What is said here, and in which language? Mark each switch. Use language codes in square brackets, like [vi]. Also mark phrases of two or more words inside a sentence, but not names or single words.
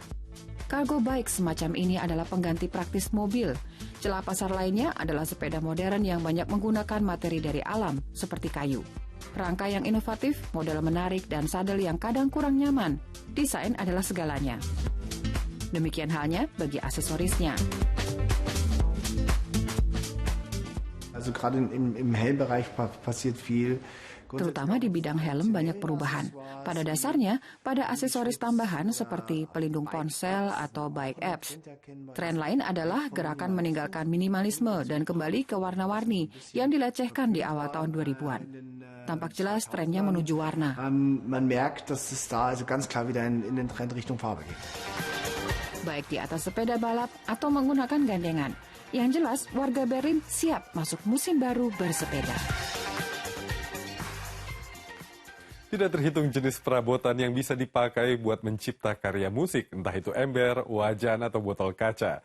[en] Cargo bike [id] semacam ini adalah pengganti praktis mobil. Celah pasar lainnya adalah sepeda modern yang banyak menggunakan materi dari alam, seperti kayu. Rangka yang inovatif, model menarik, dan sadel yang kadang kurang nyaman. Desain adalah segalanya. Demikian halnya bagi aksesorisnya. [de] Also gerade im Helmbereich passiert viel. [id] Terutama di bidang helm banyak perubahan. Pada dasarnya, pada aksesoris tambahan seperti pelindung ponsel atau [en] bike apps. [id] Tren lain adalah gerakan meninggalkan minimalisme dan kembali ke warna-warni yang dilecehkan di awal tahun 2000-an. Tampak jelas trennya menuju warna. [de] Man merkt, dass es da also ganz klar wieder in den Trend Richtung Farbe geht. [id] Baik di atas sepeda balap atau menggunakan gandengan. Yang jelas, warga Berlin siap masuk musim baru bersepeda. Tidak terhitung jenis perabotan yang bisa dipakai buat mencipta karya musik, entah itu ember, wajan, atau botol kaca.